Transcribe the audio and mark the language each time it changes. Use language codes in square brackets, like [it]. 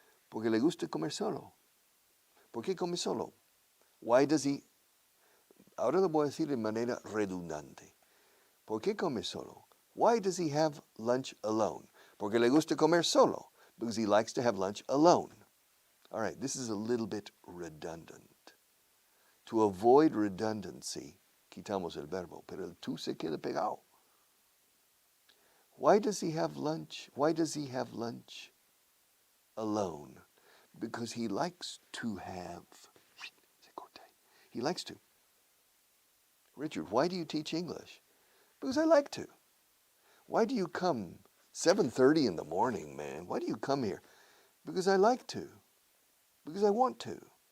[es] Porque le gusta comer solo. ¿Por qué come solo? [en] Why does he? [es] Ahora lo voy a decir de manera redundante. ¿Por qué come solo? [en] Why does he have lunch alone? [es] Porque le gusta comer solo. [en] Because he likes to have lunch alone. All right, this is a little bit redundant. To avoid redundancy, [es] quitamos el verbo, pero el tú se queda pegado. [en] Why does he have lunch? Why does he have lunch alone? Because he likes to have. He likes to. Richard, why do you teach English? Because I like to. Why do you come 7:30 in the morning, man? Why do you come here? Because I like to. Because I want to.